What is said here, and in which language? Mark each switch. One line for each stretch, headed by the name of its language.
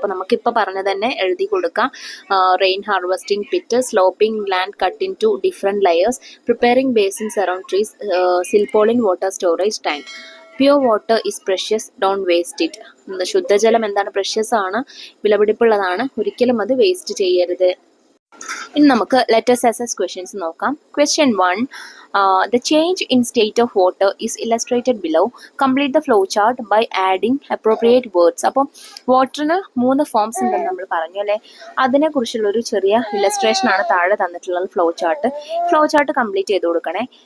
Malayalam: അപ്പോൾ നമുക്കിപ്പോൾ പറഞ്ഞ തന്നെ എഴുതി കൊടുക്കാം.
English: Rain harvesting pit, sloping land cut into different layers, preparing basins around trees, silpaulin water storage tank. Pure water is precious, don't waste it.
Malayalam: ശുദ്ധജലം എന്താണ്, പ്രഷ്യസ് ആണ്, വിലപിടിപ്പുള്ളതാണ്, ഒരിക്കലും അത് വേസ്റ്റ് ചെയ്യരുത്. ഇനി നമുക്ക്
English: let's assess questions
Malayalam: നോക്കാം.
English: Question 1, the change in state of water is illustrated below. Complete the flow chart by adding appropriate words.
Malayalam: അപ്പോൾ വാട്ടറിന് 3 ഫോംസ് ഉണ്ടെന്ന് നമ്മൾ പറഞ്ഞു അല്ലേ. അതിനെക്കുറിച്ചുള്ളൊരു ചെറിയ ഇല്ലസ്ട്രേഷൻ ആണ് താഴെ തന്നിട്ടുള്ളത്, ഫ്ലോ ചാർട്ട് കംപ്ലീറ്റ് ചെയ്ത് കൊടുക്കണേ.